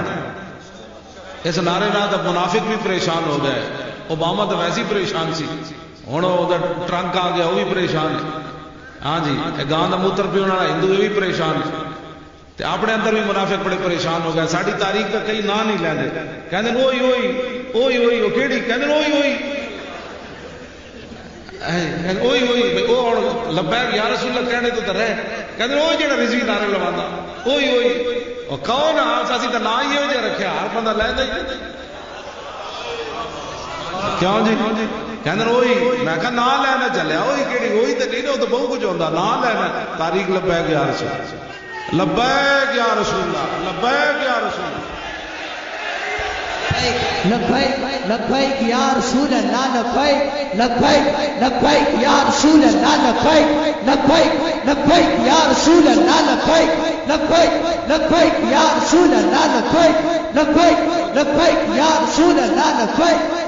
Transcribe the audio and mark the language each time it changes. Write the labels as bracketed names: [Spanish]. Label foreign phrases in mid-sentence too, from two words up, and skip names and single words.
[Punjabi] اس نعرے نال تو منافق بھی پریشان ہو گئے. اوباما تو ویسے ہی پریشان سی, ہوں وہ ٹرنک آ گیا وہ بھی پریشان ہے. [Urdu] ہاں جی, گاں کا موتر پینے والا ہندو یہ بھی پریشان ہے. اپنے اندر بھی منافق بڑے پریشان ہو گئے. [Punjabi] ساری تاریخ کا کئی نام نہیں لیندے, کہندے اوئی اوئی اوئی اوئی وہ کیڑی, کہندے اوئی اوئی اوئی اوئی وہ [Arabic] لبیک یا رسول اللہ [Punjabi] کہنے تو رہ, کہندے وہ جڑا رضوی نعرے لواندا اوئی اوئی. اور کون اسی تو نہ ہی یہ رکھا, ہر بندہ لیندا ہی کیوں جی. کہندے اوئی, میں کہا نہ لینا چلیا اوئی کیڑی, اوئی تے نہیں, وہ تو بہت کچھ ہوندا, نہ لینا تاریخ [Arabic] لبیک یا رسول اللہ, لبیک یا رسول اللہ, لبیک یا رسول اللہ, لبیک لبیک یا رسول اللہ, لبیک لبیک لبیک یا رسول اللہ, لبیک لبیک لبیک یا رسول اللہ, لبیک لبیک لبیک یا رسول اللہ, لبیک لبیک لبیک یا رسول اللہ, لبیک.